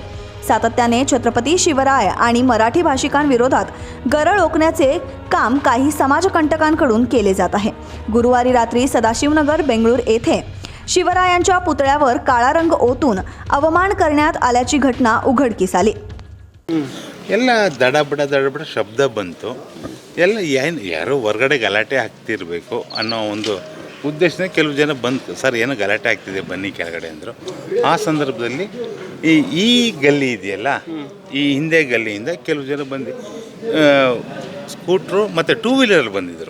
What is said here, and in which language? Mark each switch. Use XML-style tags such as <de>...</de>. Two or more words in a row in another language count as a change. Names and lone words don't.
<mr>सातत्याने छत्रपती शिवराय आणि मराठी भाषिकांविरोधात गरळ ओकण्याचे काम काही समाजकंटकांकडून केले जात आहे। गुरुवारी रात्री सदाशिवनगर बेंगळूर येथे शिवरायांच्या पुतळ्यावर काळा रंग ओतून अवमान करण्यात आल्याची घटना उघडकीस आली।</mr> <kn>ಎಲ್ಲ ದಡಬಡ ಶಬ್ದ ಬಂತು। ಎಲ್ಲ ಯಾರೋ ಹೊರಗಡೆ ಗಲಾಟೆ ಆಗ್ತಿರಬೇಕು ಅನ್ನೋ ಒಂದು ಉದ್ದೇಶನೇ ಕೆಲವು ಜನ ಬಂದು ಸರ್ ಏನೋ ಗಲಾಟೆ ಆಗ್ತಿದೆ ಬನ್ನಿ ಕೆಳಗಡೆ ಅಂದರು। ಆ ಸಂದರ್ಭದಲ್ಲಿ ಈ ಗಲ್ಲಿ ಇದೆಯಲ್ಲ, ಈ ಹಿಂದೆ ಗಲ್ಲಿಯಿಂದ ಕೆಲವು ಜನ ಬಂದು ಸ್ಕೂಟ್ರು ಮತ್ತು 2 ವೀಲರ್ ಬಂದಿದ್ದರು।</kn>